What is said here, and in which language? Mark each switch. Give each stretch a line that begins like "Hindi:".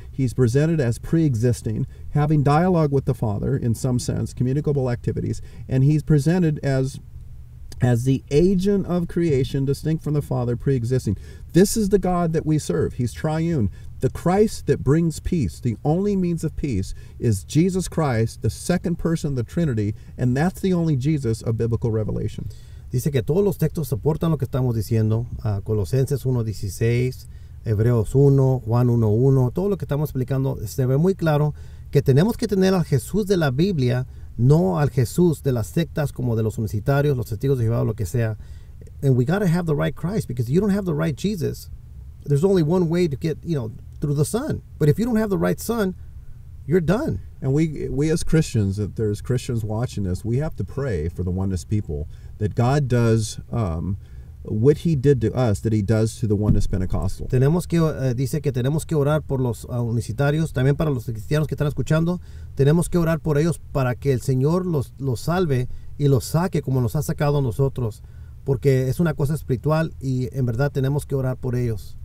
English: He's presented as pre-existing, having dialogue with the Father in some sense, communicable activities, and he's presented as the agent of creation, distinct from the Father, pre-existing. This is the God that we serve. He's triune. The Christ that brings peace, the only means of peace, is Jesus Christ, the second person of the Trinity, and that's the only Jesus of biblical revelation.
Spanish: Dice que todos los textos soportan lo que estamos diciendo. Colosenses 1:16, Hebreos 1, Juan 1:1, todo lo que estamos explicando se ve muy claro que tenemos que tener al Jesús de la Biblia, no al Jesús de las sectas como de los unicitarios, los testigos de Jehová o lo que sea.
English: And we got to have the right Christ, because if you don't have the right Jesus, there's only one way to get, through the Son. But if you don't have the right Son, you're done. And we as Christians, if there's Christians watching this, we have to pray for the oneness people, that God does what he did to us, that he does to the oneness Pentecostal.
Spanish: Dice que tenemos que orar por los unicitarios, también para los cristianos que están escuchando. Tenemos que orar por ellos para que el Señor los salve y los saque como nos ha sacado a nosotros, porque es una cosa espiritual y en verdad tenemos que orar por ellos.